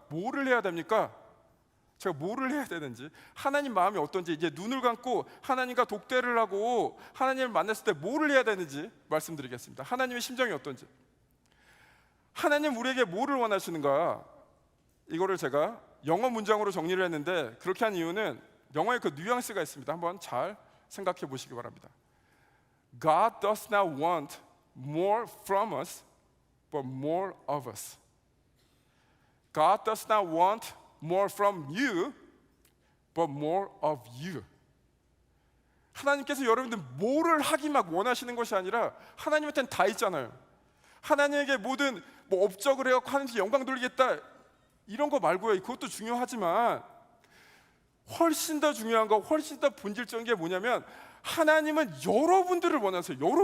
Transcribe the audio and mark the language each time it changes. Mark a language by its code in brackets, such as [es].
[ko] 뭐를 해야 됩니까? 제가 뭐를 해야 되는지, 하나님 마음이 어떤지, 이제 눈을 감고 하나님과 독대를 하고 하나님을 만났을 때 뭐를 해야 되는지 말씀드리겠습니다. 하나님의 심정이 어떤지, 하나님 우리에게 뭐를 원하시는가, 이거를 제가 영어 문장으로 정리를 했는데, 그렇게 한 이유는 영어에 그 뉘앙스가 있습니다. 한번 잘 생각해 보시기 바랍니다. [en] God does not want more from us, but more of us. God does not want more from you, but more of you. [ko] 하나님께서 여러분들 뭐를 하기 막 원하시는 것이 아니라 하나님한테는 다 있잖아요. 하나님에게 모든 뭐 업적을 해갖고 하나님께 영광 돌리겠다 이런 거 말고요. 그것도 중요하지만 훨씬 더 중요한 거, 훨씬 더 본질적인 게 뭐냐면 하나님은 여러분들을 원하세요.